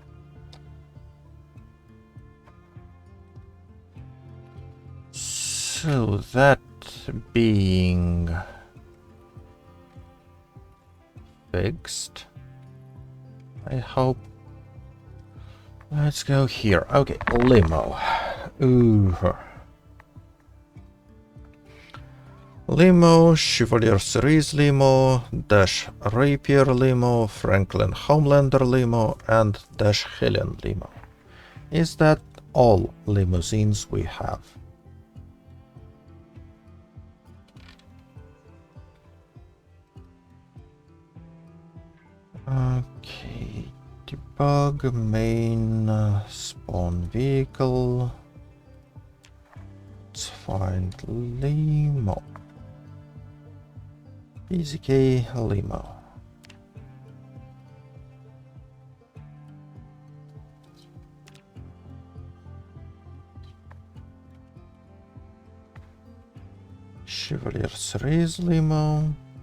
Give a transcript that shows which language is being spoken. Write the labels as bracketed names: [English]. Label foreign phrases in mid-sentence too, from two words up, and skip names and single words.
[English] So that being fixed, I hope. Let's go here. Okay, limo. Ooh. Limo, Chevalier Series Limo, Dash Rapier Limo, Franklin Homelander Limo, and Dash Helen Limo. Is that all limousines we have? Okay, debug main spawn vehicle. Let's find Limo. PZK Limo. Chevalier Series Limo.